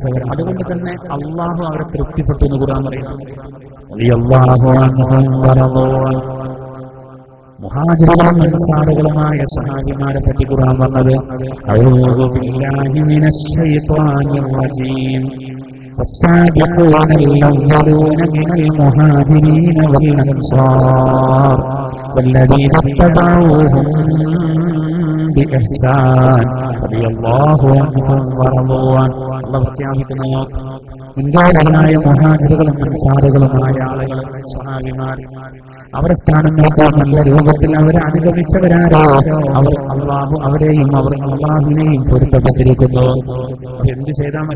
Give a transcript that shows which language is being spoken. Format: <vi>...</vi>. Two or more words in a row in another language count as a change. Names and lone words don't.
<ml>അതുകൊണ്ട് തന്നെ അല്ലാഹു അവരെ തൃപ്തിപ്പെട്ടു എന്ന് ഖുർആൻ പറയുന്നു.</ml> <ar>رضي الله عنهم ورضوا عنه.</ar> <ml>മുഹാജിറുകളും അൻസാറുകളുമായ സ്വഹാബിമാരെ പറ്റി ഖുർആൻ പറഞ്ഞത്</ml> <ar>أعوذ بالله من الشيطان الرجيم والسابقون الأولون من المهاجرين والأنصار والذين اتبعوهم بإحسان رضي الله عنهم ورضوا عنه.</ar> <ml>الله പ്രഖ്യാപിക്കുന്നു, മുൻകാലങ്ങളായ മുഹാജിറുകളും അൻസാറുകളുമായ ആളുകൾ, സ്വഹാബിമാർ, അവരുടെ സ്ഥാനം നോക്കാൻ നല്ല രൂപത്തിൽ അവരെ അനുഗമിച്ചവരാരോ അവർ അല്ലാഹു അവരെയും അവർ അല്ലാഹുവിനെയും പൊരുത്തപ്പെട്ടിരിക്കുന്നു. എന്ത് ചെയ്താൽ മതി?</ml>